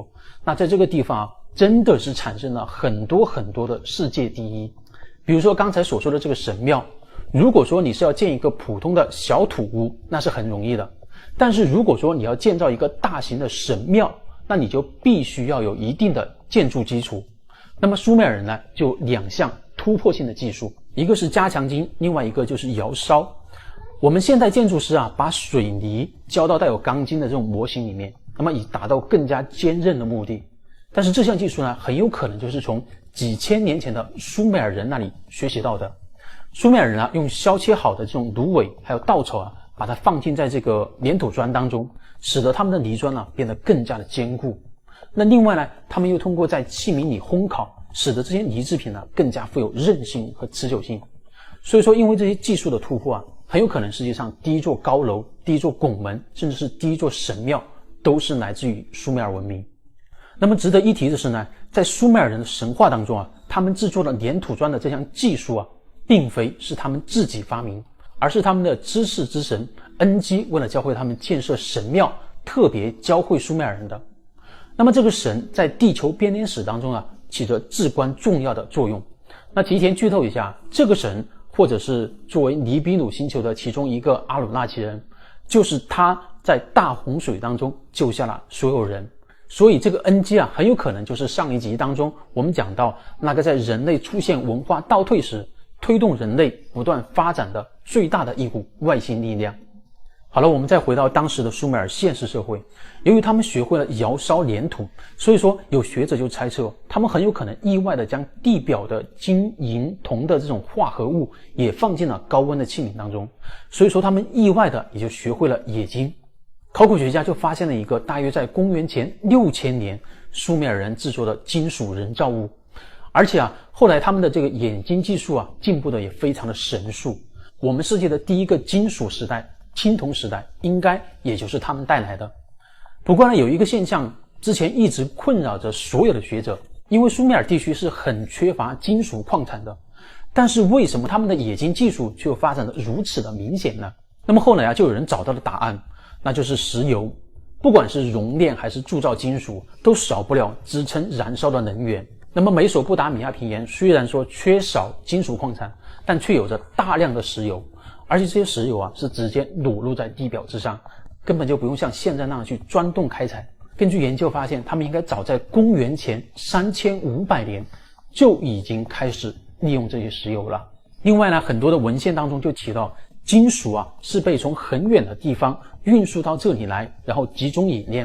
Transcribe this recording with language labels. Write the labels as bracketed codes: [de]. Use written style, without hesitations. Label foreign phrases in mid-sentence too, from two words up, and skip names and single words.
[zh] 那在這個地方真的是產生了很多很多的世界第一。比如說剛才所說的這個神廟，如果說你是要建一個普通的小土屋，那是很容易的。但是如果說你要建造一個大型的神廟，那你就必須要有一定的建築基礎。那麼蘇美爾人呢，就有2項突破性的技術，一個是加強筋，另外一個就是窯燒。我們現代建築師把水泥澆到帶有鋼筋的這種模型裡面，那麼以達到更加堅韌的目的。但是這項技術呢，很有可能就是從幾千年前的蘇美爾人那裡學習到的。蘇美爾人用削切好的這種蘆葦還有稻草把它放進在這個粘土磚當中，使得他們的泥磚變得更加的堅固。那另外呢，他們又通過在器皿裡烘烤，使得這些泥制品更加富有韌性和持久性。所以說，因為這些技術的突破很有可能世界上第一座高樓、第一座拱門，甚至是第一座神廟，都是來自於蘇美爾文明。那麼值得一提的是呢，在蘇美爾人的神話當中他們制作的粘土磚的這項技術並非是他們自己發明，而是他們的知識之神恩基為了教會他們建設神廟，特別教會蘇美爾人的。那麼這個神在地球編年史當中起着至關重要的作用。那提前劇透一下，這個神或者是作為尼比魯星球的其中一個阿努納奇人，就是他在大洪水當中救下了所有人。所以這個恩基啊，很有可能就是上一集當中我們講到那個在人類出現文化倒退時，推動人類不斷發展的最大的一股外星力量。好了，我們再回到当時的蘇美爾现實社會，由於他們學會了窯燒粘土，所以說有學者就猜測，他們很有可能意外的將地表的金、銀、銅的這種化合物也放進了高溫的器皿當中，所以說他們意外的也就學會了冶金。考古學家就發现了一个大约在公元前6000年蘇美爾人制作的金屬人造物，而且後來他們的這個冶金技術進步的也非常的神速。我們世界的第一個金屬時代青銅時代應該也就是他們帶來的。不過呢，有一個現象之前一直困擾着所有的學者，因為蘇美爾地區是很缺乏金屬礦產的，但是為什麼他們的冶金技術卻發展得如此的明顯呢？那麼後來就有人找到了答案，那就是石油。不管是熔煉還是鑄造金屬，都少不了支撐燃燒的能源。那麼美索不達米亞平原雖然說缺少金屬礦產，但卻有着大量的石油，而且這些石油是直接裸露在地表之上，根本就不用像現在那樣去鑽洞開採。根據研究發現，他們應該早在公元前3500年就已經開始利用這些石油了。另外呢，很多的文獻當中就提到，金屬是被從很遠的地方運輸到這裡來，然後集中冶煉。